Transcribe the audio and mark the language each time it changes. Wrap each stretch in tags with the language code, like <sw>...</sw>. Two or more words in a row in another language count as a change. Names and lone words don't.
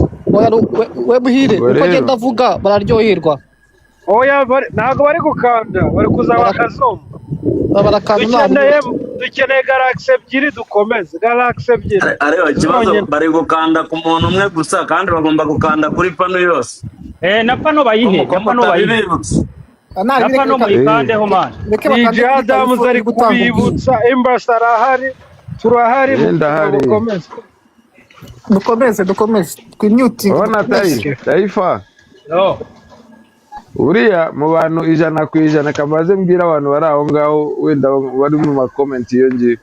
<rw>Oya we muhire uko agenda avuga bararyoherwa. Oya ntago bari gukanda bari kuzaba kazomba. Dukeneye Galaxy ebyiri dukomeze. Galaxy ebyiri. Areba ikibazo bari gukanda ku muntu umwe gusa kandi bagomba gukanda kuri pano yose. Na pano bayihe, na pano bayihe. Na pano muyikandeho man. DJ Adams ari kubibutsa, Embassy arahari, turahari dukomeze twimyuti. Ona Taifa. No. Uriya mu bantu 100% kamaze mbwira abantu bari aho ngaho wenda bari mu ma comment iyo ngiye.</rw>